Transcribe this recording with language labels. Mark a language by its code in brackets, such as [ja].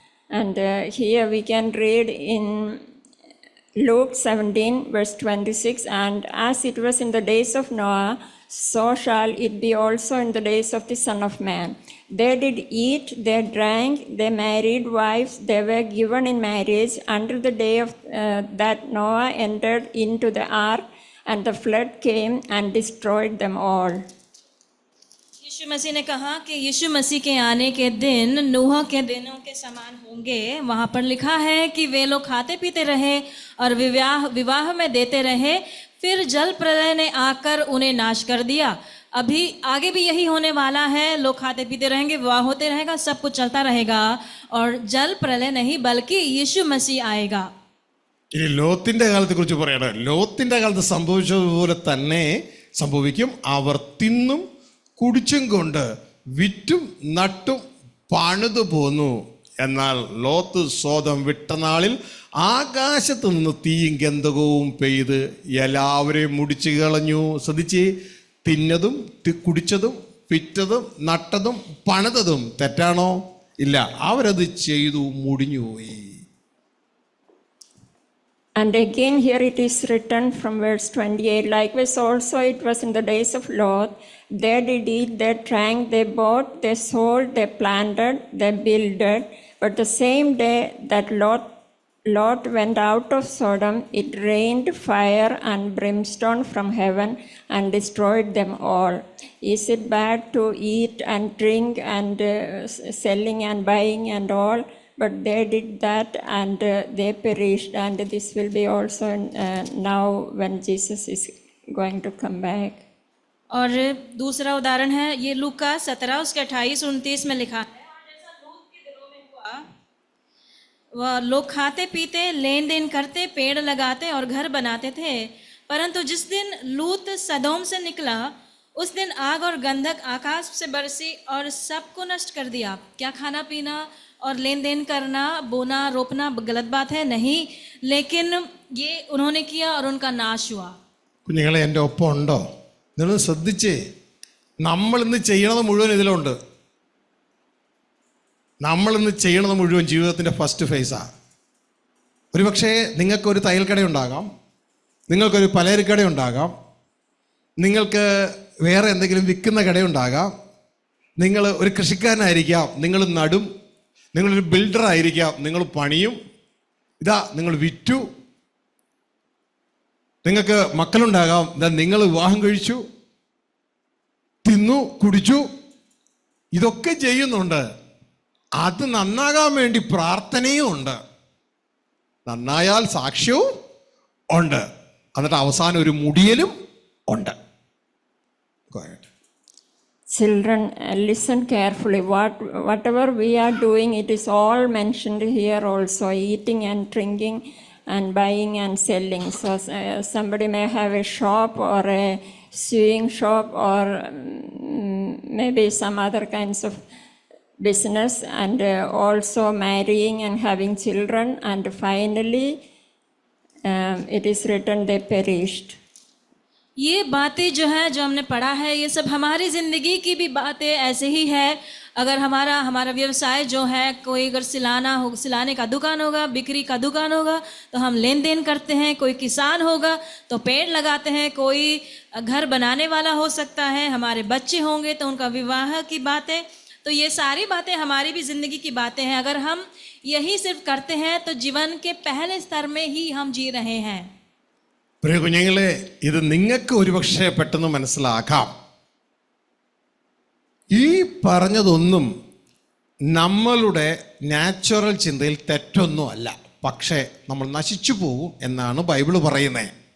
[en] And here we can read in Luke 17 verse 26, and as it was in the days of Noah, so shall it be also in the days of the Son of Man. They did eat, they drank, they married wives, they were given in marriage until the day of that Noah entered into the ark, and the flood came and destroyed them all. [hi] यीशु मसीह ने कहा कि यीशु मसीह के आने के दिन नूह के दिनों के समान होंगे। वहाँ पर लिखा है कि वे लोग खाते पीते रहे और विवाह में देते रहे, फिर जल प्रलय ने आकर उन्हें नाश कर दिया। अभी आगे भी यही होने वाला है। लोग खाते पीते रहेंगे, विवाह होते रहेगा, सब कुछ चलता रहेगा और जल प्रलय नहीं बल्कि यीशु मसीह आएगा। [ml] ഇനി ലോത്തിന്റെ കാലത്തെ കുറിച്ച് പറയണം. ലോത്തിന്റെ കാലത്ത് സംഭവിച്ചതുപോലെ തന്നെ സംഭവിക്കും. അവർ തിന്നും കുടിച്ചും കൊണ്ട് വിറ്റും നട്ടും പണിതു പോന്നു. എന്നാൽ ലോത്ത് സ്വതം വിട്ട നാളിൽ ആകാശത്ത് നിന്ന് തീയും ഗന്ധകവും പെയ്ത് എല്ലാവരെയും മുടിച്ചു കളഞ്ഞു. ശ്രദ്ധിച്ച്, തിന്നതും കുടിച്ചതും വിറ്റതും നട്ടതും പണിതതും തെറ്റാണോ? ഇല്ല, അവരത് ചെയ്തു, മുടിഞ്ഞുപോയി. [en] And again here it is written from verse 28, likewise also it was in the days of Lot. They did eat, they drank, they bought, they sold, they planted, they builded. But the same day that Lot Lot went out of Sodom, it rained fire and brimstone from heaven and destroyed them all. Is it bad to eat and drink and selling and buying and all? But they did that and they perished, and this will be also now when Jesus is going to come back. [hi] और दूसरा उदाहरण है ये लूका 17 उसके 28-29 में लिखा है, और जैसा लूत के दिनों में हुआ, वह लोग खाते पीते लेन देन करते पेड़ लगाते और घर बनाते थे, परंतु जिस दिन लूत सदोम से निकला उस दिन आग और गंधक आकाश से बरसी और सबको नष्ट कर दिया। क्या खाना पीना और लेन देन करना, बोना रोपना गलत बात है? नहीं, लेकिन ये उन्होंने किया और उनका नाश हुआ। [ml] കുഞ്ഞുങ്ങളെ എൻ്റെ ഒപ്പം ഉണ്ടോ? നിങ്ങൾ ശ്രദ്ധിച്ചേ, നമ്മളിന്ന് ചെയ്യണത് മുഴുവൻ ഇതിലുണ്ട്. നമ്മളിന്ന് ചെയ്യണത് മുഴുവൻ ജീവിതത്തിൻ്റെ [en] First ഫേസാണ്. [ml] ഒരുപക്ഷേ നിങ്ങൾക്കൊരു തയ്യൽക്കടയുണ്ടാകാം, നിങ്ങൾക്കൊരു പലചരക്കടയുണ്ടാകാം, നിങ്ങൾക്ക് വേറെ എന്തെങ്കിലും വിൽക്കുന്ന കടയുണ്ടാകാം, നിങ്ങൾ ഒരു കൃഷിക്കാരനായിരിക്കാം, നിങ്ങൾ നടും, നിങ്ങളൊരു ബിൽഡറായിരിക്കാം, നിങ്ങൾ പണിയും, ഇതാ നിങ്ങൾ വിറ്റു, നിങ്ങൾക്ക് മക്കളുണ്ടാകാം, ഇതാ നിങ്ങൾ വിവാഹം കഴിച്ചു, തിന്നു കുടിച്ചു, ഇതൊക്കെ ചെയ്യുന്നുണ്ട്. അത് നന്നാകാൻ വേണ്ടി പ്രാർത്ഥനയും ഉണ്ട്, നന്നായാൽ സാക്ഷ്യവും ഉണ്ട്, എന്നിട്ട് അവസാനം ഒരു മുടിയലും ഉണ്ട്. [en] Children, listen carefully. Whatever we are doing, it is all mentioned here also, eating and drinking and buying and selling. So somebody may have a shop or a sewing shop or maybe some other kinds of business, and also marrying and having children, and finally it is written they perished. [hi] ये बातें जो है जो हमने पढ़ा है, ये सब हमारी ज़िंदगी की भी बातें ऐसे ही है। अगर हमारा व्यवसाय जो है, कोई अगर सिलाने का दुकान होगा, बिक्री का दुकान होगा तो हम लेन देन करते हैं, कोई किसान होगा तो पेड़ लगाते हैं, कोई घर बनाने वाला हो सकता है, हमारे बच्चे होंगे तो उनका विवाह की बातें, तो ये सारी बातें हमारी भी ज़िंदगी की बातें हैं। अगर हम यही सिर्फ करते हैं तो जीवन के पहले स्तर में ही हम जी रहे हैं। [ml] പ്രിയ കുഞ്ഞുങ്ങളെ, ഇത് നിങ്ങൾക്ക് ഒരുപക്ഷെ പെട്ടെന്ന് മനസ്സിലാക്കാം. ഈ പറഞ്ഞതൊന്നും നമ്മളുടെ നാച്ചുറൽ ചിന്തയിൽ തെറ്റൊന്നും അല്ല, പക്ഷേ നമ്മൾ നശിച്ചു പോകും എന്നാണ് ബൈബിള് പറയുന്നത്.